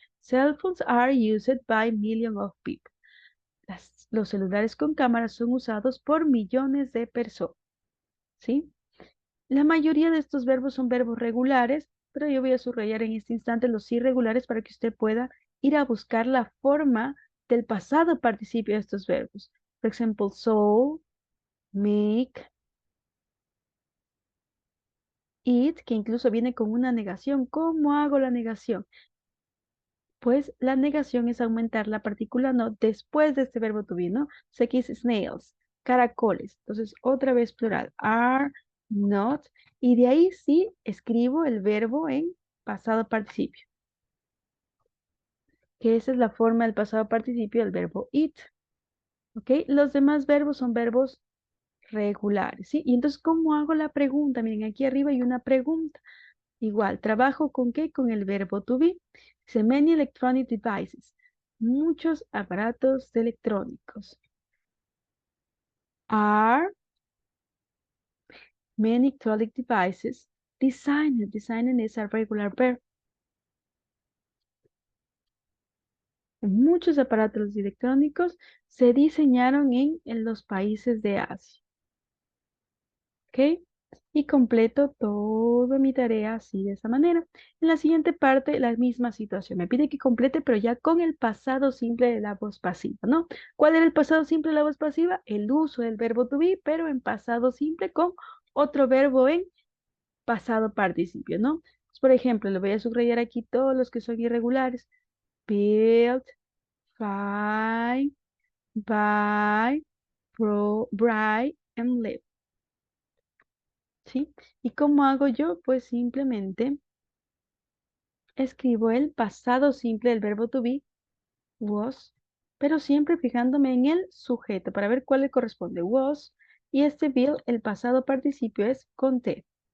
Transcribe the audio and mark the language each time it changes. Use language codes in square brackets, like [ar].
[en] Cell phones are used by millions of people. [es] Los celulares con cámaras son usados por millones de personas, ¿sí? La mayoría de estos verbos son verbos regulares pero yo voy a subrayar en este instante los irregulares para que usted pueda ir a buscar la forma del pasado participio de estos verbos. Por ejemplo, sold, make, eat, que incluso viene con una negación. ¿Cómo hago la negación? Pues la negación es aumentar la partícula no después de este verbo to be, ¿no? Sé que es snails, caracoles. Entonces, otra vez plural, are not. Y de ahí sí escribo el verbo en pasado participio, que esa es la forma del pasado participio del verbo eat. ¿Ok? Los demás verbos son verbos regulares, ¿sí? Y entonces, ¿cómo hago la pregunta? Miren, aquí arriba hay una pregunta. Igual, ¿trabajo con qué? Con el verbo to be. [en] Dice, many electronic devices. [es] Muchos aparatos electrónicos. [en] Are many electronic devices designed. Designed es a regular verb. [es] Muchos aparatos electrónicos se diseñaron en los países de Asia. ¿Ok? Y completo toda mi tarea así de esa manera. En la siguiente parte, la misma situación. Me pide que complete, pero ya con el pasado simple de la voz pasiva, ¿no? ¿Cuál era el pasado simple de la voz pasiva? El uso del verbo to be, pero en pasado simple con otro verbo en pasado participio, ¿no? Pues, por ejemplo, le voy a subrayar aquí todos los que son irregulares. [en] Build, find, buy, buy, and live. [es] ¿Sí? ¿Y cómo hago yo? Pues simplemente escribo el pasado simple del verbo to be, was, pero siempre fijándome en el sujeto para ver cuál le corresponde. Was, y este build, el pasado participio es con T.